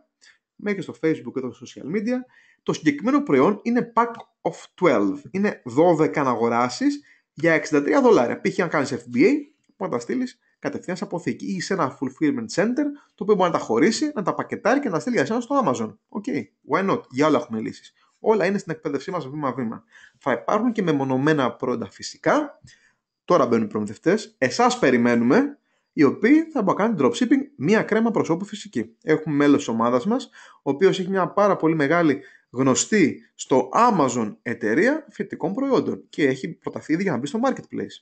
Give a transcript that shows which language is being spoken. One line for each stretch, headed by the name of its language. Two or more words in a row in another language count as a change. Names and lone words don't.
Greek: Μέχρι στο Facebook και στο
English: social media.
Greek: Το συγκεκριμένο προϊόν είναι
English: pack of 12.
Greek: Είναι 12 να αγοράσεις για $63. Π.χ. αν κάνεις FBA, μπορεί να τα στείλεις κατευθείαν σε αποθήκη ή σε ένα
English: fulfillment center,
Greek: το οποίο μπορεί να τα χωρίσει, να τα πακετάρει και να τα στείλει για εσένα στο Amazon.
English: Why not?
Greek: Για όλα έχουμε λύσεις. Όλα είναι στην εκπαίδευσή μας βήμα-βήμα. Θα υπάρχουν και μεμονωμένα προϊόντα φυσικά. Τώρα μπαίνουν οι προμηθευτές. Εσάς περιμένουμε, οι οποίοι θα μπορούν να κάνουν dropshipping μία κρέμα προσώπου φυσική. Έχουμε μέλος της ομάδας μας, ο οποίος έχει μια πάρα πολύ μεγάλη γνωστή στο Amazon εταιρεία φυτικών προϊόντων και έχει προταθεί ήδη για να μπει στο marketplace.